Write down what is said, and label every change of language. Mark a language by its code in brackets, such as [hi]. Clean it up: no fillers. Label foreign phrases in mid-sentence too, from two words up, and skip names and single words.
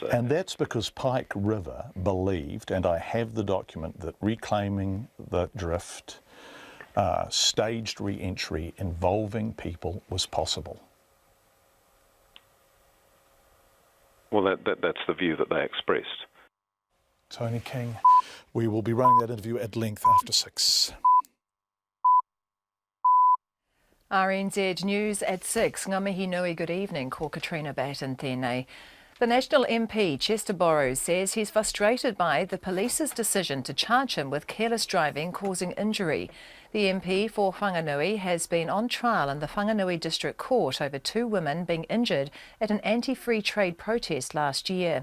[en] And that's because Pike River believed, and I have the document, that reclaiming the drift, staged re-entry involving people was possible. Well, that's the view that they expressed. Tony King, we will be running that interview at length after 6. RNZ News at 6. [mi] Ngā mihi nui, [en] good evening. [mi] Ko Katrina Batten tēnei. [en] The National MP, Chester Borrows, says he's frustrated by the police's decision to charge him with careless driving causing injury. The MP for Whanganui has been on trial in the Whanganui District Court over 2 women being injured at an anti-free trade protest last year.